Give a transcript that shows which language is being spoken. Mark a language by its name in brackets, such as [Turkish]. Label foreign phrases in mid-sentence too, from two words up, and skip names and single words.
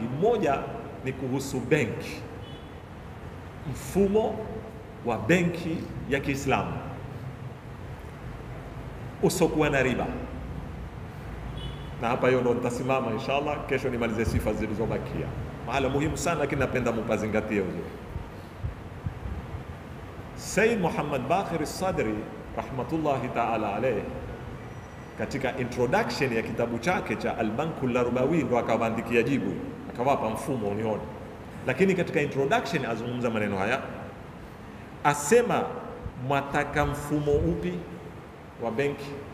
[Swahili] Moja ni kuhusu benki, mfumo wa benki ya Kiislamu usokuwa na riba. Na hapa hiyo ndo nitasimama inshallah, kesho nimalize sifa zilizobakia. Mahala muhimu sana lakini napenda mupazingatie uzuri. Said Muhammad Baqir as-Sadri [Arabic] رحمة الله تعالى عليه, [Swahili] katika introduction ya kitabu chake cha Al-Bankul Larubawi ndo akawaandikia jibu, akawapa mfumo unione. Lakini katika introduction azungumza maneno haya, asema mwataka mfumo upi wa benki?